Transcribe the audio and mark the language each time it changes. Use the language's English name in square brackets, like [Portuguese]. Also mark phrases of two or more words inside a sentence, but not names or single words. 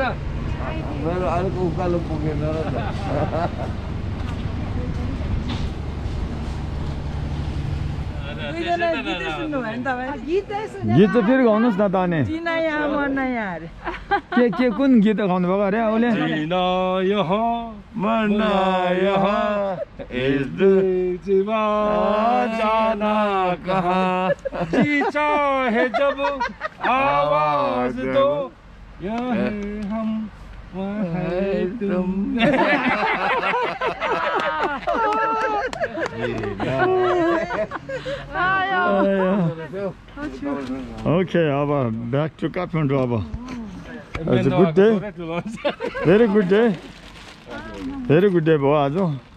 [Nepali] मेरो अर्को उकालो पुगेन र त गीत चाहिँ फेरि गाउनुहोस् न त अनि के कुन गीत गाउनु भएको अरे उसले [Hindi] जाना कहाँ जी चाहे जब आवाज दो हम तुम [English] Okay, back to Kathmandu. It's a good day. Very good day. Very good day, Boazo.